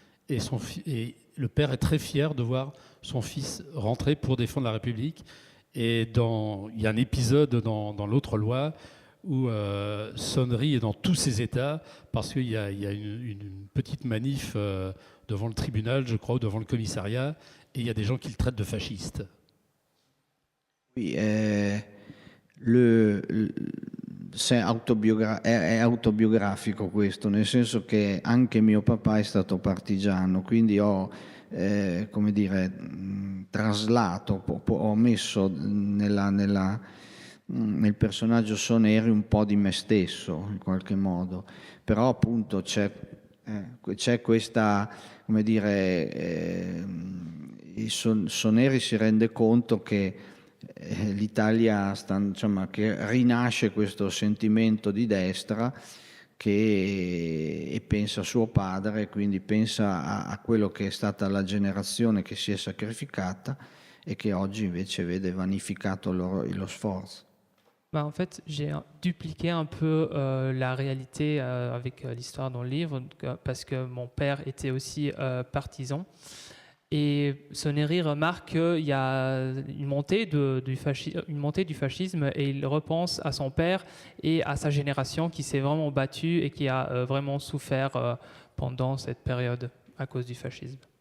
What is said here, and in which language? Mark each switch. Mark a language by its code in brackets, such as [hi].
[fr] Et le père est très fier de voir son fils rentrer pour défendre la République. Et il y a un épisode dans l'autre loi où Sonnery est dans tous ses états parce qu'il y a une petite manif devant le tribunal, je crois, ou devant le commissariat, et il y a des gens qui le traitent de fasciste. [it] Oui, è autobiografico questo, nel senso che anche mio papà è stato partigiano, quindi ho come dire, traslato, ho messo nel personaggio Soneri un po' di me stesso in qualche modo, però appunto c'è questa, come dire, Soneri si rende conto che l'Italia che rinasce questo sentimento di destra e pensa a suo padre, quindi pensa a quello che è stata la generazione che si è sacrificata e che oggi invece vede vanificato lo sforzo. [fr] En fait, j'ai dupliqué un peu la réalité avec l'histoire dans le livre, parce que mon père était aussi partisan. Et Soneri remarque qu'il y a une montée du fascisme et il repense à son père et à sa génération qui s'est vraiment battue et qui a vraiment souffert pendant cette période à cause du fascisme.